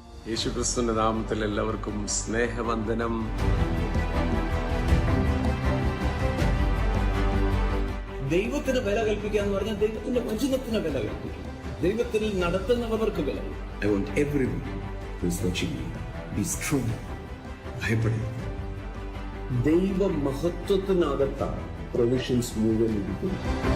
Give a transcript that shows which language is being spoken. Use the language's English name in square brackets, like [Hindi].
[Malayalam] യേശുക്രിസ്തുവിന്റെ നാമത്തിൽ എല്ലാവർക്കും സ്നേഹവന്ദനം. ദൈവത്തിന് വില കൽപ്പിക്കുക എന്ന് പറഞ്ഞാൽ ദൈവത്തിന്റെ വചനത്തിന് വില കൽപ്പിക്കുക, ദൈവത്തിൽ നടത്തുന്നവർക്ക് വില. [English] I want everyone who is watching me be strong. [Malayalam] ഭയപ്പെടരുത്. ദൈവ മഹത്വത്തിനകത്താണ് പ്രൊവിഷൻസ് മുഴുവൻ ഇരിക്കുന്നത്.